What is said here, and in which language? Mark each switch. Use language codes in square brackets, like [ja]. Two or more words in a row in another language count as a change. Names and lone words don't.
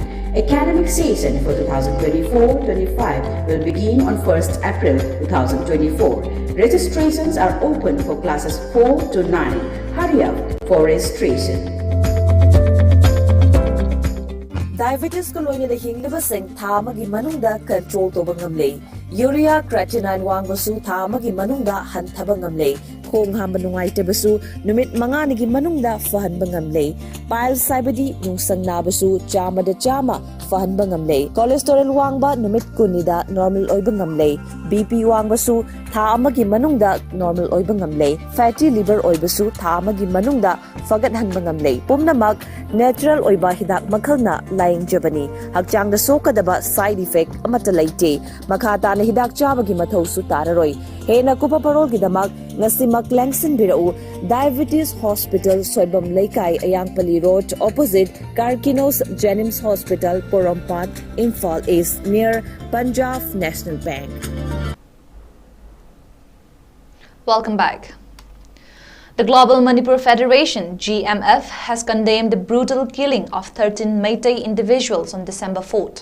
[en] Academic session for 2024-25 will begin on 1st April 2024. Registrations are open for classes 4 to 9. Hurry up for registration. [mni] Diabetes ko loy na hinglaba sing thamagi manungda control to bangamle. [en] Urea creatinine [mni] wangbasu thamagi manungda hantaba ngamle. Khong hamba nungai tebasu numit manganigi manungda fahan bangamle. Piles saibadi nungsang nabasu chama da chama fahan bangamle. Cholesterol wangba numit kunida normal oy bangamle. BP wangbasu thamagi manungda normal oy bangamle. [en] Fatty liver [mni] oy basu thamagi manungda fagat han bangamle. Pumnamak natural oiba hidak makhalna laing jabani hakchang da sokadaba [en] side effect [mni] amata laite makata na hidak chabagi mathau su tararoi hena kupa parol gidamak ngasimak langsin birau diabetes hospital soibam leikai ayangpali road opposite Karkinos Jennings Hospital Porompat Imphal East near Punjab National Bank. [en] Welcome back. The Global Manipur Federation, GMF, has condemned the brutal killing of 13 Meitei individuals on December 4th.